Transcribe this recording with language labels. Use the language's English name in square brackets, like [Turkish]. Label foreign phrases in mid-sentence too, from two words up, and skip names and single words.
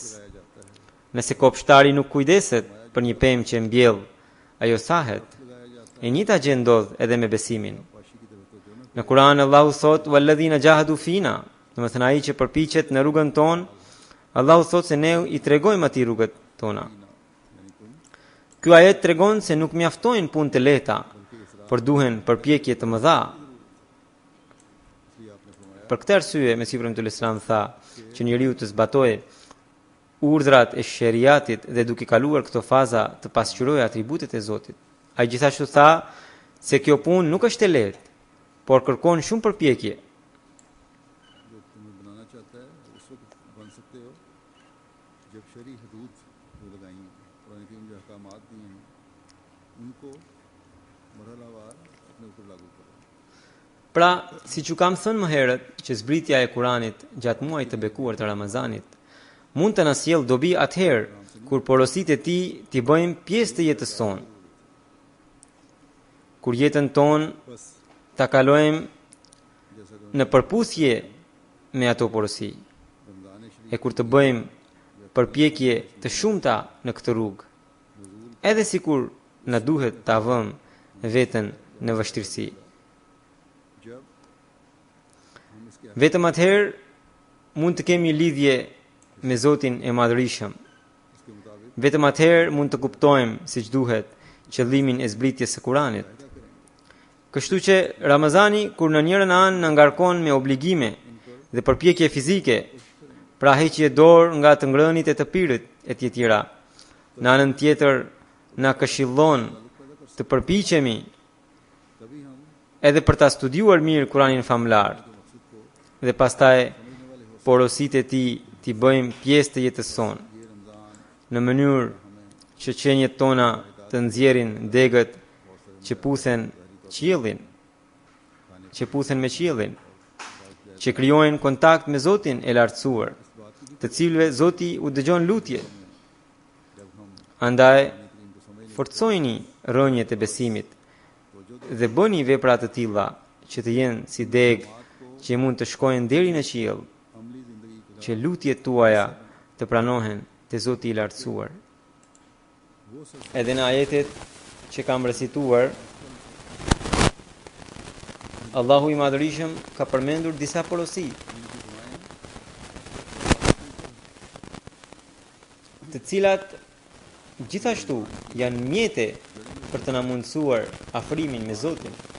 [Albanian] Nëse kopshtari nuk kujdeset për një pemë që mbjell, ajo thahet. E njëjta gjë ndodh edhe me besimin. Në Kur'an Allahu thot: [Arabic] "والذين جاهدوا فينا", [Albanian] do të thënë ai që përpiqet në rrugën tonë, Allahu thot se ne I tregojmë atij rrugët tona. [Urdu] یعنی تم [Albanian] Ky ajet tregon se nuk mjaftojnë punë të lehta, por duhen përpjekje të mëdha. [Urdu] اس لیے آپ نے فرمایا [Albanian] Për këtë arsye, Mesihu Premtull Islam tha që njeriu të zbatojë urdhrat e sheriatit dhe duke kaluar këto faza të pasqyrojë atributet e Zotit. Ai gjithashtu tha se kjo punë nuk është e lehtë, por kërkon shumë përpjekje. [Urdu] جو تمہیں بنانا چاہتا ہے اس وقت بن سکتے ہو جب شری حدود جو لگائی ہیں قرآن کے جو احکامات دیے ہیں ان کو مرحلہ وار اپنے اوپر لاگو کرو [Albanian] Pra, siç u kam thënë më herët, që zbritja e Kuranit gjatë muajit të bekuar të Ramazanit mund të na sjellë dobi atëherë kur porositë e tij t'i bëjmë pjesë të jetës sonë. Kur jetën tonë [Urdu] बस [Albanian] ta kalojmë [Urdu] جیسا کہ [Albanian] në përputhje me ato porosi, [Urdu] رمضان شریف [Albanian] e kur të bëjmë përpjekje të shumta në këtë rrugë, edhe sikur na duhet ta vëmë veten në vështirësi. [Urdu] جب ہم اس کے [Albanian] Vetëm atëherë mund të kemi lidhje me Zotin e Madhërisëm. [Urdu] اس کے مطابق [Albanian] Vetëm atëherë mund të kuptojmë siç duhet qëllimin e zbritjes së Kuranit. Kështu që Ramazani kur në njërin anë na ngarkon me obligime dhe përpjekje fizike, pra heqje dorë nga të ngrënit e të pirët e tjetira, në anën tjetër na këshillon të përpiqemi [Urdu] تبھی ہم [Albanian] edhe për ta studiuar mirë Kuranin famlar dhe pastaj porositë e tij t'i bëjmë pjesë të jetës sonë [Urdu] یہ رمضان [Albanian] në mënyrë që qenjet tona të nxjerrin degët që puthen qiellin, që puthen me qiellin, që krijojnë kontakt me Zotin e lartësuar, të cilëve Zoti u dëgjon lutjet. Andaj forcojini rënjet e besimit dhe bëni vepra të tilla që të jenë si degë që mund të shkojnë deri në qiell, [Urdu] عملی زندگی کو [Albanian] që lutjet tuaja të pranohen te Zoti i lartësuar. Edhe në ajetet që kam recituar, Allahu i Madhërisëm ka përmendur disa porosi, të cilat gjithashtu janë mjete për të na mundësuar afrimin me Zotin,